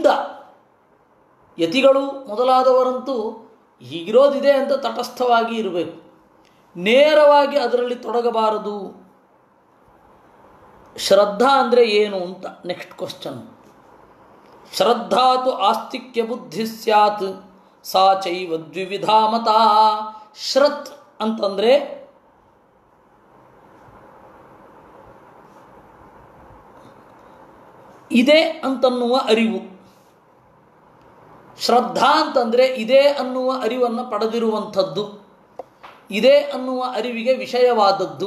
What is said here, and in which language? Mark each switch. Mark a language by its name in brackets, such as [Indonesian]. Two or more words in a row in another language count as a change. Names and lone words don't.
[Kannada] ಯತಿಗಳು ಮೊದಲಾದವರಂತೂ ಹೀಗಿರೋದಿದೆ ಅಂತ ತಟಸ್ಥವಾಗಿ ಇರಬೇಕು, ನೇರವಾಗಿ ಅದರಲ್ಲಿ ತೊಡಗಬಾರದು. ಶ್ರದ್ಧಾ ಅಂದರೆ ಏನು ಅಂತ [English] next question. [Sanskrit] ಶ್ರದ್ಧಾತು ಆಸ್ತಿಕ್ಯ ಬುದ್ಧಿ ಸ್ಯಾತ್ ಸಾ ಚೈವ ದ್ವಿವಿಧಾ ಮತ. [Kannada] ಶ್ರತ್ ಅಂತಂದರೆ ಇದೆ ಅಂತನ್ನುವ ಅರಿವು. ಶ್ರದ್ಧಾ ಅಂತಂದರೆ ಇದೆ ಅನ್ನುವ ಅರಿವನ್ನು ಪಡೆದಿರುವಂಥದ್ದು, ಇದೆ ಅನ್ನುವ ಅರಿವಿಗೆ ವಿಷಯವಾದದ್ದು.